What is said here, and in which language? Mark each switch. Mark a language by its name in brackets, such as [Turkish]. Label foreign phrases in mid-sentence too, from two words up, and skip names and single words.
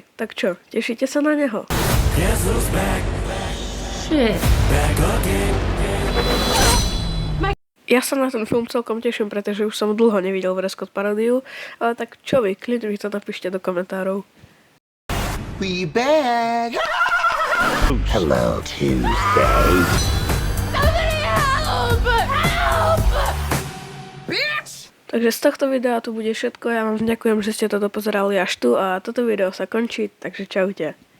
[Slovak] Tak čo, tešíte sa na neho? Ja sa na ten film celkom teším, pretože už som dlho nevidel Vrescott paródiu, ale tak čo vy, kľudne mi to napíšte do komentárov. [English] We back. Hello, Tuesday. [Slovak] Takže z tohto videa tu bude všetko, ja vám ďakujem, že ste toto pozerali až tu a toto video sa končí, takže čaute.